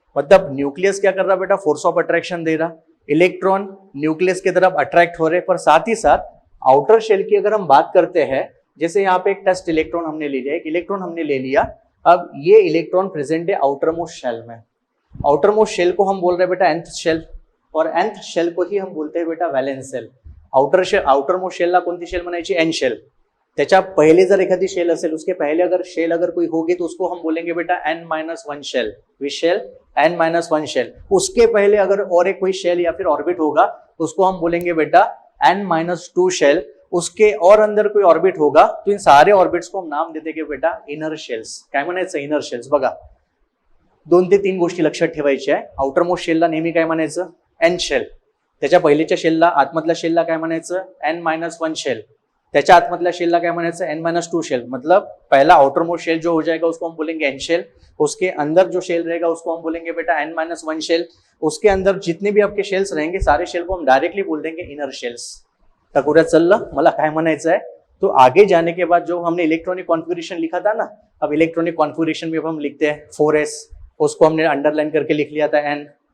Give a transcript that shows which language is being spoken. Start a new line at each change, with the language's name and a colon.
Hindi: मतलब न्यूक्लियस क्या कर रहा बेटा? फोर्स ऑफ अट्रैक्शन दे रहा। इलेक्ट्रॉन न्यूक्लियस की तरफ अट्रैक्ट हो रहे। पर साथ ही साथ आउटर शेल की अगर हम बात करते हैं, जैसे यहाँ पे एक टेस्ट इलेक्ट्रॉन हमने ले लिया, एक इलेक्ट्रॉन हमने ले लिया। अब ये इलेक्ट्रॉन प्रेजेंट है आउटर मोस्ट शेल में। आउटर मोस्ट शेल को हम बोल रहे हैं बेटा nth शेल, और nth शेल को ही हम बोलते हैं बेटा वैलेंस शेल।
Marathi: आउटर मोस्ट शेलला कोणती शेल म्हणायची?
Hindi: N shell.
Marathi: त्याच्या पहिले जर एखादी शेल असेल,
Hindi: उसके पहले अगर शेल अगर कोई होगी तो उसको हम बोलेंगे बेटा n-1 शेल। विच शेल? n-1 shell. उसके पहले अगर और एक कोई शेल या फिर ऑर्बिट होगा तो उसको हम बोलेंगे बेटा n-2 शेल। उसके और अंदर कोई ऑर्बिट होगा तो इन सारे ऑर्बिट्स को हम नाम देते कि बेटा इनर शेल्स।
Marathi: काय म्हणायचं? Inner shells. बघा 2 ते 3 गोष्टी लक्षात ठेवायच्या आहे। आउटर मोस्ट शेलला नेहमी काय म्हणायचं? N shell. त्याच्या पहिलेच्या शेलला, आतमधल्या शेलला काय म्हणायचं? n-1 shell. त्याच्या आतमधल्या शेलला काय म्हणायचं? n-2 shell.
Hindi: मतलब पहला आउटर मोस्ट शेल जो हो जाएगा उसको हम बोलेंगे एन शेल। उसके अंदर जो शेल रहेगा उसको हम बोलेंगे बेटा n-1 शेल। उसके अंदर जितने भी आपके शेल्स रहेंगे सारे शेल को हम डायरेक्टली बोल देंगे इनर शेल्स।
Marathi: तकुऱ्या चललं? मला काय म्हणायचं
Hindi: है? तो आगे जाने के बाद जो हमने इलेक्ट्रॉनिक कॉन्फ़िगरेशन लिखा था ना, अब इलेक्ट्रॉनिक कॉन्फ़िगरेशन में हम लिखते हैं 4s, उसको हमने अंडरलाइन करके लिख लिया था n।